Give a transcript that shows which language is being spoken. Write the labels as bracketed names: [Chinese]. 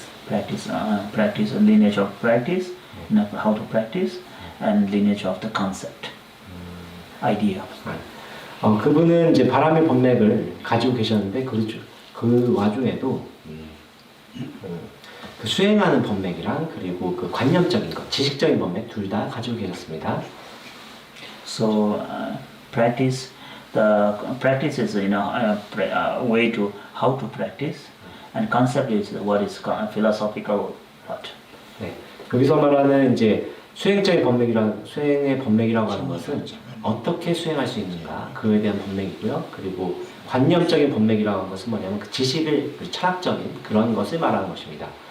[English] Practice, lineage of practice, how to practice, and lineage of the concept, idea. [Korean] 그분은 이제 바람의 법맥을 가지고 계셨는데 그 와중에도 그 수행하는 법맥이랑 그리고 그 관념적인 것, 지식적인 법맥 둘 다 가지고 계셨습니다. [English] So practice the practice is way to how to practice, and concept is what is philosophical part. [Korean] 네. 여기서 말하는 이제 수행의 법맥이라고 하는 것은 어떻게 수행할 수 있는가 그에 대한 법맥이고요. 그리고 관념적인 법맥이라고 하는 것은 뭐냐면 그 지식을 그 철학적인 그런 것을 말하는 것입니다.